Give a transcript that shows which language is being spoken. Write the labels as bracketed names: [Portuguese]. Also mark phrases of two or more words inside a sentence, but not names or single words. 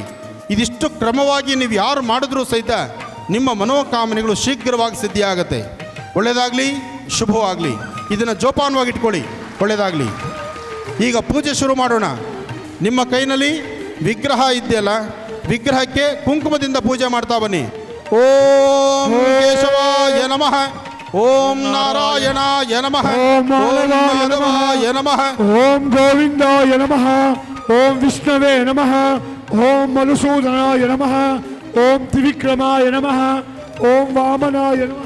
[Kannada] ಇದಿಷ್ಟು ಕ್ರಮವಾಗಿ ನೀವು ಯಾರು ಮಾಡಿದ್ರೂ ಸಹಿತ ನಿಮ್ಮ ಮನೋಕಾಮನೆಗಳು ಶೀಘ್ರವಾಗಿ ಸಿದ್ಧಿಯಾಗತ್ತೆ. ಒಳ್ಳೆಯದಾಗಲಿ, ಶುಭವಾಗಲಿ. ಇದನ್ನು ಜೋಪಾನವಾಗಿ ಇಟ್ಕೊಳ್ಳಿ. ಒಳ್ಳೆಯದಾಗಲಿ. ಈಗ ಪೂಜೆ ಶುರು ಮಾಡೋಣ. ನಿಮ್ಮ ಕೈನಲ್ಲಿ ವಿಗ್ರಹ ಇದೆಯಲ್ಲ, ವಿಗ್ರಹಕ್ಕೆ ಕುಂಕುಮದಿಂದ ಪೂಜೆ ಮಾಡ್ತಾ ಬನ್ನಿ. [Sanskrit] ಓಂ ಕೇಶವಾಯ ನಮಃ, ಓಂ ನಾರಾಯಣಾಯ ನಮಃ ಓಂ ಮಾಧವಾಯ ಮಾಧವಾಯ ನಮಃ ಓಂ ಗೋವಿಂದಾಯ ನಮಃ ಓಂ ವಿಷ್ಣವೇ ನಮಃ ಓಂ ಮಧುಸೂದನಾಯ ನಮಃ ಓಂ ತ್ರಿವಿಕ್ರಮಾಯ ನಮಃ ಓಂ ವಾಮನಾಯ ನಮಃ